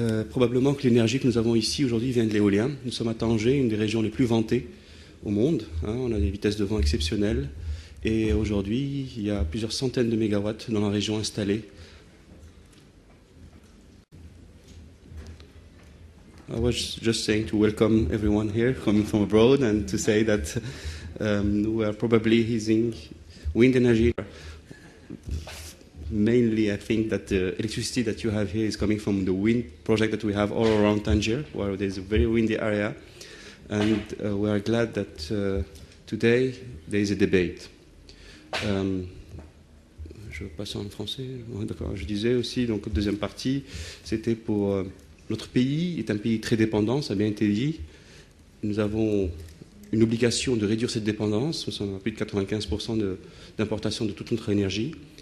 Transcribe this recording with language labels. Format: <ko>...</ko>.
<fr>Probablement que l'énergie que nous avons ici aujourd'hui vient de l'éolien. Nous sommes à Tanger, une des régions les plus vantées au monde. On a des vitesses de vent exceptionnelles. Et aujourd'hui, il y a plusieurs centaines de mégawatts dans la région installés.</fr> <en>I was just saying to welcome everyone here coming from abroad and to say that we are probably using wind energy. Mainly, I think that the electricity that you have here is coming from the wind project that we have all around Tangier, where there's a very windy area. And we are glad that today there is a debate.</en> <fr>Je passe en français. D'accord. Je disais aussi, donc, deuxième partie, c'était pour... notre pays est un pays très dépendant, ça a bien été dit. Nous avons une obligation de réduire cette dépendance. Nous sommes à plus de 95% d'importation de toute notre énergie.</fr>